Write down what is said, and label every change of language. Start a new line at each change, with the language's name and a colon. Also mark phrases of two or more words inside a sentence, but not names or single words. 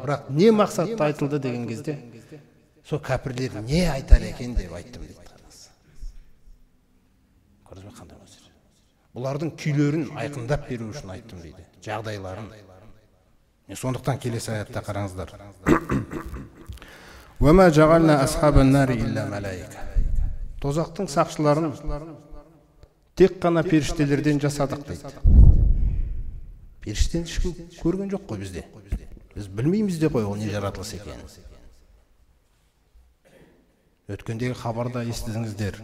Kazakh: Бірақ не мақсатта айтылды деген кезде, сол кәпірлер не айтар екен деп айттым дейді. Көрдіңіз бе қандай мәселе? Бұлардың күйлерін айқындап беру үшін айттым дейді. Жағдайларын. Сондықтан келесі аятта қараңыздар.
Arabic: وَمَا جَعَلْنَا أَصْحَابَ النَّارِ إِلَّا مَلَائِكَةً.
Kazakh: Тозақтың сақшыларын тек қана періштелерден жасадық дейді. Періштені ешкім көрген жоқ қой бізде. Біз білмейміз де қой ол не жаратылыс екенін. Өткендегі хабарда естідіңіздер.